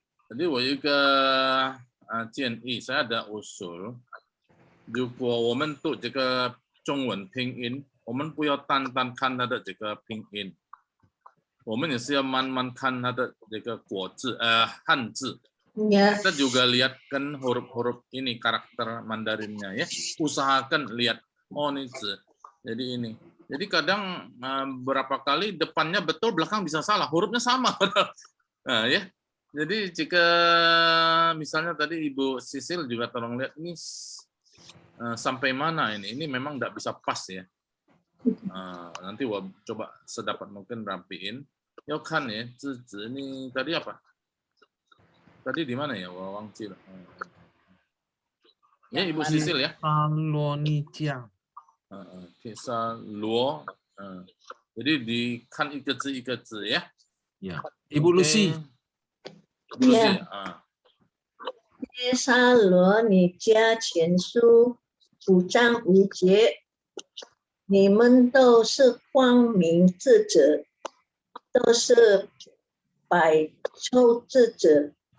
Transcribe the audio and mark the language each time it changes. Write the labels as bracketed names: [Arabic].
[Chinese] Jadi 我有一个建议， [Indonesian] saya ada usul， [Chinese] 如果我们读这个中文拼音，我们不要单单看它的这个拼音，我们也是要慢慢看它的这个汉字。 [Indonesian] Kita juga lihat kan huruf-huruf ini, karakter Mandarinnya ya. Usahakan lihat ini jadi ini. Jadi kadang berapa kali depannya betul, belakang bisa salah, hurufnya sama. Nah, ya. Jadi jika misalnya tadi Ibu Sisil juga tolong lihat ini sampai mana ini memang tidak bisa pas ya. Nanti coba sedapat mungkin rapiin. Yo kan ya, ini tadi apa? Tadi di mana ya? Wang Cil. Ya, Ibu Sisil ya. Tesalonika. Tesalo. Jadi di kan [Chinese] 一个字 [Indonesian] ya. Ya. Ibu Lucy. Ibu Lucy Ya. ya. [Chinese] 帖撒罗尼迦前书5章5节，你们都是光明之子，都是百臭之子。